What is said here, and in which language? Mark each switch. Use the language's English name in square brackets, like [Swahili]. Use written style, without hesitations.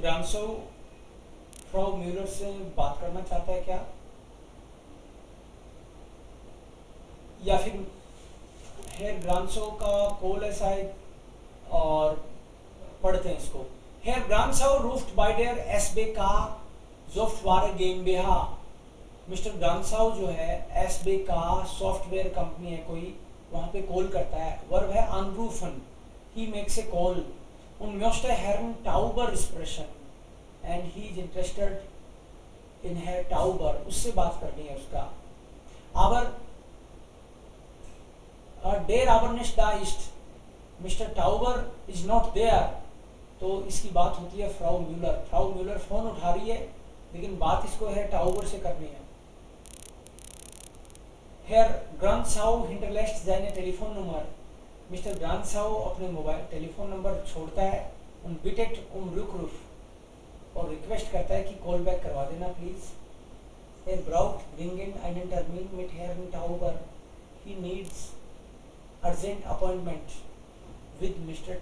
[Hindi] Granzow, Frau Müller से बात करना चाहता है क्या? या फिर हेयर ग्रांसो का कॉल है शायद, और पढ़ते हैं इसको. [German] Herr Granzow ruft bei der SBK Software GmbH. [Hindi] Mister ग्रांसो जो है SBK सॉफ्टवेयर कंपनी है कोई, वहाँ पे कॉल करता है. वर्ब है anrufen. [English] He makes a call. [German] Und möchte Herrn Tauber sprechen. [English] And he is interested in Herr Tauber. [Hindi] उससे बात करनी है उसका. [German] Aber der aber nicht da ist. [English] Mr. Tauber is not there. [Hindi] तो इसकी बात होती है Frau Muller. Frau Muller phone उठा रही है, लेकिन बात इसको है टाउबर से करनी है. [German] Herr Granzow hinterlässt seine Telefonnummer. [Hindi] Mister ब्रांसाउ अपने मोबाइल टेलीफोन नंबर छोड़ता है [German] उन बिटेट रुक [Hindi] और रिक्वेस्ट करता है कि कॉल बैक करवा देना please. [German] Er braucht dringend einen Termin mit Herrn Tauber. [English] He needs urgent appointment with Mr.